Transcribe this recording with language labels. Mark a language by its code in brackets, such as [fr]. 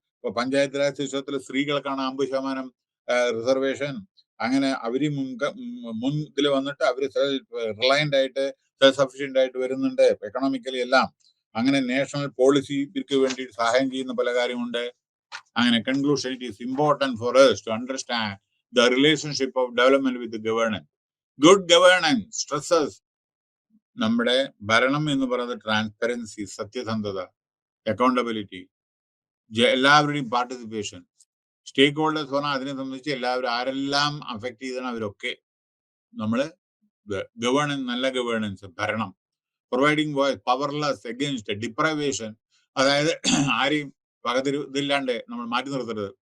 [ml] ഇപ്പൊ പഞ്ചായത്ത് രാജ് സിസ്റ്റത്തിൽ സ്ത്രീകൾക്കാണ് 50% റിസർവേഷൻ. അങ്ങനെ അവര് മുൻപിൽ വന്നിട്ട് അവര് റിലയന്റ് ആയിട്ട് സെൽഫ് സഫിഷ്യന്റ് ആയിട്ട് വരുന്നുണ്ട് എക്കണോമിക്കലി എല്ലാം. അങ്ങനെ നാഷണൽ പോളിസിക്ക് വേണ്ടി സഹായം ചെയ്യുന്ന പല കാര്യമുണ്ട്. [en] അങ്ങനെ conclusion, it is important for us to understand the relationship of development with the governance. Good governance stresses [ml] നമ്മുടെ ഭരണം എന്ന് പറയുന്നത് ട്രാൻസ്പെറൻസി, സത്യസന്ധത, അക്കൗണ്ടബിലിറ്റി, എല്ലാവരുടെയും പാർട്ടിസിപ്പേഷൻ, സ്റ്റേക്ക് ഹോൾഡേഴ്സ് പറഞ്ഞാൽ അതിനെ സംബന്ധിച്ച് എല്ലാവരും ആരെല്ലാം അഫക്ട് ചെയ്താണ് അവരൊക്കെ നമ്മള് ഗവേണൻസ്, നല്ല ഗവേണൻസ്, ഭരണം, [en] providing voice powerless against deprivation, [ml] അതായത് ആരെയും ഇതില്ലാണ്ട് നമ്മൾ മാറ്റി നിർത്തരുത്.